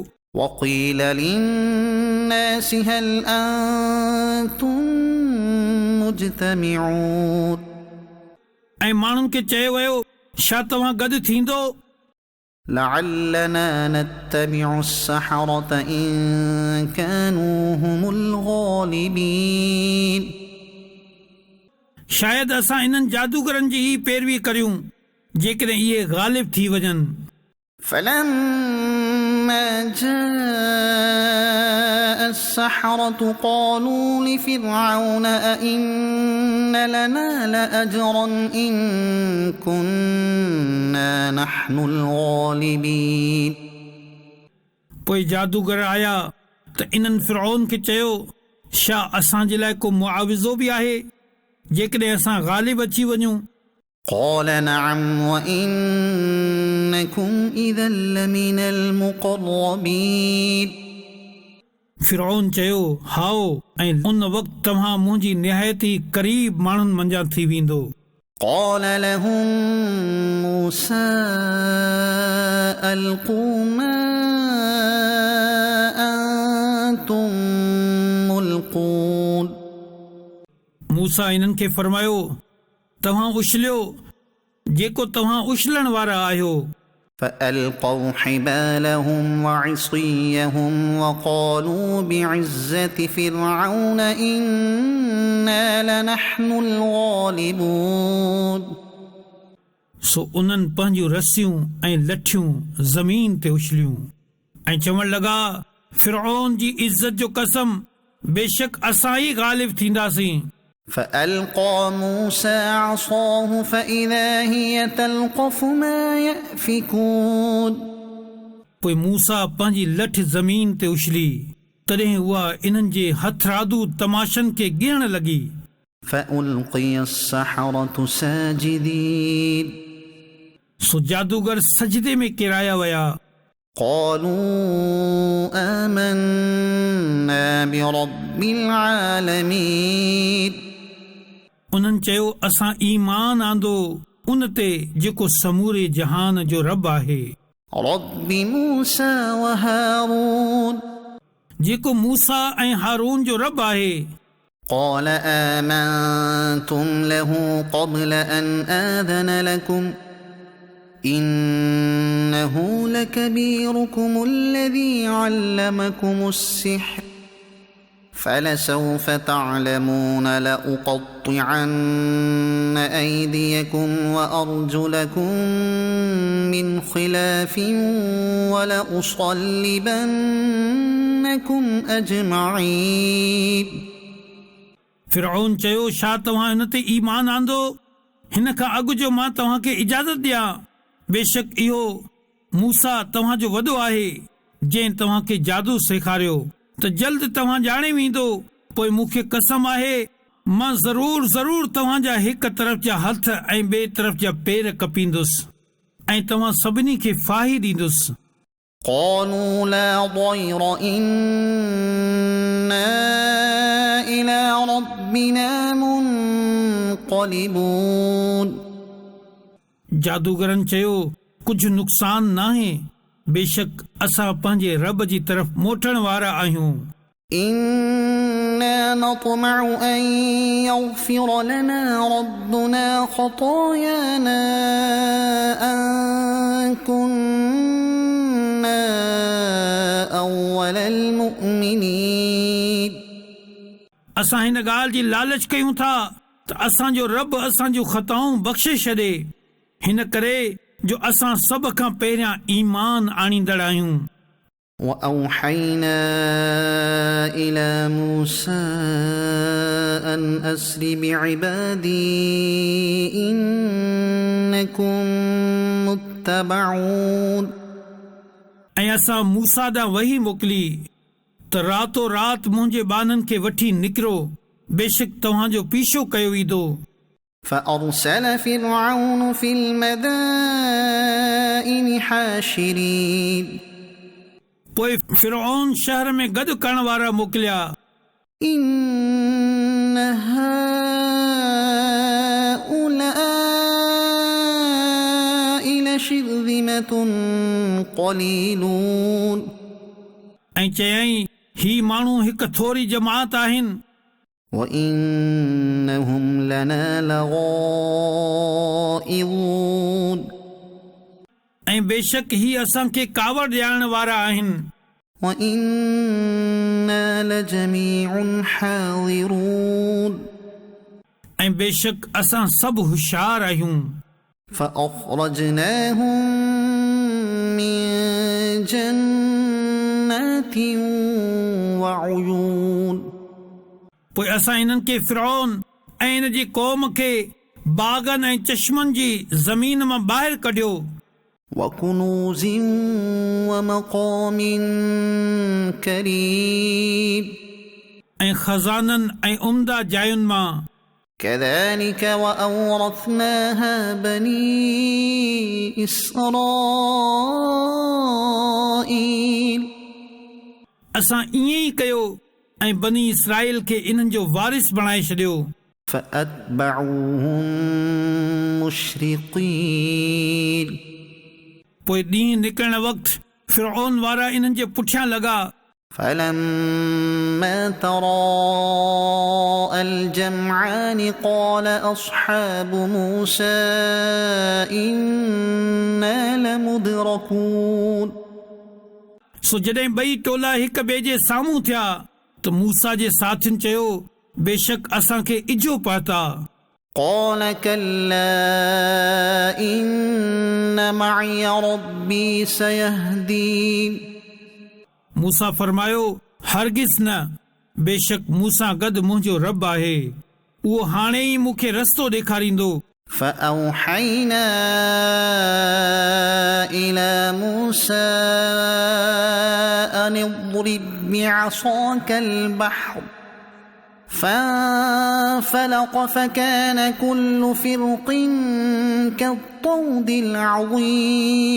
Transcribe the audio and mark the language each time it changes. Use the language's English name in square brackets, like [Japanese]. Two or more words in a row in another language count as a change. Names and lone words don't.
[Arabic] وقيل للناس هل أنتم مجتمعون [Sindhi] ऐं माण्हुनि खे चयो वियो, छा तव्हां गॾु थींदो? [Arabic] لعلنا نتبع السحرة إن كانوا هم الغالبين [Sindhi] शायदि असां इन्हनि जादूगरनि जी ही पैरवी करियूं जेकॾहिं इहे ग़ालिब थी वञनि। [Arabic] فلما جاء السحرة السحرة قالوا لفرعون أئن لنا لأجرا إن كنا نحن الغالبين. [Sindhi] पोइ जादूगर आया त इन्हनि फिरौन खे चयो छा असांजे लाइ को मुआविज़ो बि आहे जेकॾहिं असां ग़ालिब अची वञूं. [Arabic] قال نعم وإنكم إذا لمن المقربين. [Sindhi] फिरौन चयो हाओ ऐं उन वक़्तु तव्हां मुंहिंजी निहायती क़रीब माण्हुनि मंझां थी वेंदो. [Arabic] قال لهم موسى ألقوا ما أنتم ملقون. [Sindhi] मूसा इन्हनि खे फरमायो तव्हां उछलियो जेको तव्हां उछलण वारा आहियो. [Arabic] فألقوا حبالهم وعصيهم وقالوا بعزة فرعون إنا لنحن الغالبون. [Sindhi] सो उन्हनि पंहिंजूं रसियूं ऐं लठियूं ज़मीन ते उछलियूं ऐं चवण लॻा फिरौन जी इज़त जो कसम बेशक असां ई ग़ालिब थींदासीं. [Arabic] فألقى موسى عصاه فإذا هي تلقف ما يأفكون. [Sindhi] पोइ मूसा पंहिंजी लठ ज़मीन ते उछली तॾहिं उहा इन्हनि जे हथरादू तमाशनि खे ॻिणण लॻी. [Arabic] فألقي السحرة ساجدين. [Sindhi] सो जादूगर सजदे में किराया विया. [Arabic] قالوا آمنا برب العالمين. [Sindhi] उन्हनि चयो असां ईमान आंदो उन ते जेको समूरे जहान जो रब आहे. [Arabic] رب موسى وهارون. [Sindhi] जेको मूसा ऐं हारून जो रब आहे. [Arabic] قال آمنتم له قبل أن آذن لكم إنه لكبيركم الذي علمكم السحر فلسوف تعلمون لأقطعن أيديكم وأرجلكم من خلاف ولأصلبنكم أجمعين. [Sindhi] फिरौन चयो छा तव्हां हिन ते ईमान आंदो हिन खां अॻु जो मां तव्हांखे इजाज़त ॾियां. बेशक इहो मूसा तव्हांजो वॾो आहे जंहिं तव्हांखे जादू सेखारियो त जल्द तव्हां ॼाणे वेंदो. पोइ मूंखे कसम आहे मां ज़रूर ज़रूर तव्हांजा हिक तरफ़ जा हथ ऐं ॿिए तरफ़ जा पेर कपींदुसि ऐं तव्हां सभिनी खे फाही ॾींदुसि. [Arabic] قالوا لا ضير إنا إلى ربنا منقلبون. [Sindhi] जादूगरनि चयो कुझु नुक़सान नाहे बेशक असां पंहिंजे रब जी तरफ़ मोटण वारा आहियूं. [Arabic] إنا نطمع أن يغفر لنا ربنا خطايانا أن كنا أول المؤمنين. [Sindhi] असां हिन ॻाल्हि जी लालच कयूं था त असांजो रब असांजूं ख़ताऊं बख़्शे छॾे हिन करे जो असां सभ खां पहिरियां ईमान आणींदड़ आहियूं. [Arabic] وأوحينا إلى موسى أن أسر بعبادي إنكم متبعون. [Sindhi] ऐं असां मूसा ॾांहुं वही मोकिली त रातो रात मुंहिंजे ॿाननि खे वठी निकिरो बेशक तव्हांजो पीछो कयो वेंदो. [Arabic] فأرسل فرعون في المدائن حاشرين. [Sindhi] पोइ फिरौन शहर में गॾु करण वारा मोकिलिया. [Arabic] إن هؤلاء لشرذمة قليلون. [Sindhi] ऐं चयईं ही माण्हू हिकु थोरी जमात आहिनि [Arabic] وإنهم لنا لغائظون. [Sindhi] ऐं बेशक ही असांखे कावड़ ॾियारण वारा आहिनि. [Arabic] وإنا لجميع حاضرون. [Sindhi] ऐं बेशक असां सभु होशियार आहियूं. [Arabic] فأخرجناهم من جنات وعيون. [Sindhi] पोइ असां इन्हनि खे फिरौन ऐं इन जी क़ौम खे बाग़नि ऐं चश्मनि जी ज़मीन मां ॿाहिरि कढियो [Arabic] وكنوز ومقام كريم [Sindhi] ऐं खज़ाननि ऐं उम्दा जायुनि मां [Arabic] كذلك وأورثناها بني إسرائيل [Sindhi] असां ईअं ई कयो ऐं बनी इसराइल खे इन्हनि जो वारिस बणाए छॾियो [Arabic] فأتبعوهم مشرقين [Sindhi] पोइ ॾींहुं निकिरण वक़्तु फिरौन वारा इन्हनि जे पुठियां लॻा [Arabic] فلما تراءى الجمعان قال أصحاب موسى إنا لمدركون [Sindhi] सो जॾहिं ॿई टोला हिक ॿिए जे साम्हूं थिया त मूसा जे साथियुनि चयो बेशक असांखे इजो पहुता [Arabic] قال كلا إن معي ربي سيهدين [Sindhi] मूसा फरमायो हरगिज़ न बेशक मूसां गॾु मुंहिंजो रब आहे उहो हाणे ई मूंखे रस्तो ॾेखारींदो [Arabic] فأوحينا إلى موسى أن اضرب بعصاك البحر فانفلق فكان كل فرق كالطود العظيم